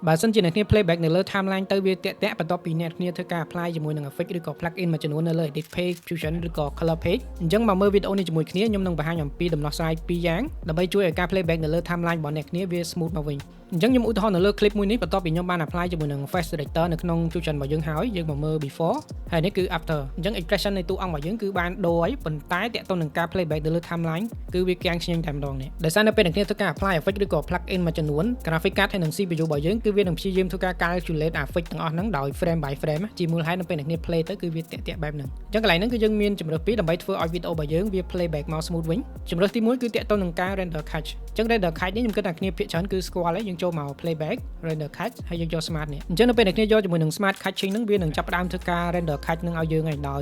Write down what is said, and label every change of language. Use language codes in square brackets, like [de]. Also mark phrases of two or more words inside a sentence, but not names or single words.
[km] បើសិនជាអ្នកគ្នា playback នៅលើ timeline ទៅវាតាក់បន្ទាប់ពីអ្នកគ្នាធ្វើការ apply ជាមួយនឹង effect ឬក៏ plugin មួយចំនួននៅលើ [en] edit page fusion [km] ឬក៏ [en] color page [km] អញ្ចឹងមកមើលវីដេអូនេះជាមួយគ្នាខ្ញុំនឹងបង្ហាញអំពីដំណោះស្រាយពីរយ៉ាងដើម្បីជួយឲ្យការ playback នៅលើ timeline របស់ អ្នកគ្នាវា smooth មកវិញអញ្ចឹងខ្ញុំឧទាហរណ៍នៅលើ clip មួយនេះបន្ទាប់ពីខ្ញុំបាន apply ជាមួយនឹង [en] face selector [km] នៅក្នុង fusion របស់យើងហើយយើងមកមើល before ហើយនេះគឺ after អញ្ចឹង expression នៃតួអង្គរបស់យើងគឺបាន ដូរហើយប៉ុន្តែតាក់ទងនឹងការ playback នៅលើ timeline គឺវាគាំងឆ្ងាញ់តែម្ដងនេះដោយសារនៅពេលអ្នកគ្នាធ្វើការ [en] apply effect [km] ឬក៏ plugin មួយចំនួន [en] graphic card [km] ហើយនិង CPU របស់យើងគឺវានឹងព្យាយាមធ្វើការ [en] calculate effect [km] ទាំងអស់ហ្នឹងដោយ [en] frame by frame [km] ជាមូលហេតុនៅពេលអ្នកគ្នា play ទៅគឺវាតាក់បែបហ្នឹងអញ្ចឹងកន្លែងហ្នឹងគឺយើងមានជម្រើសពីរដើម្បីធ្វើឲ្យវីដេអូរបស់យើងវា playback មក smooth វិញជម្រើសទី1គឺតាក់ទងនឹងការ [en] render cache [km] អញ្ចឹង [en] render cache [km] នេះខ្ញុំគិតថាគ្នាភាគច្រើនគឺស្គាល់ហើយយើងចូលមក [en] playback render cache [km] ហើយយើងយក smart នេះអញ្ចឹងនៅពេលអ្នកគ្នាយកជាមួយនឹង [en] smart caching [km] ហ្នឹងវានឹងចាប់ផ្ដើមធ្វើការ [en] render cache [km] ហ្នឹងឲ្យយើងហើយដោយ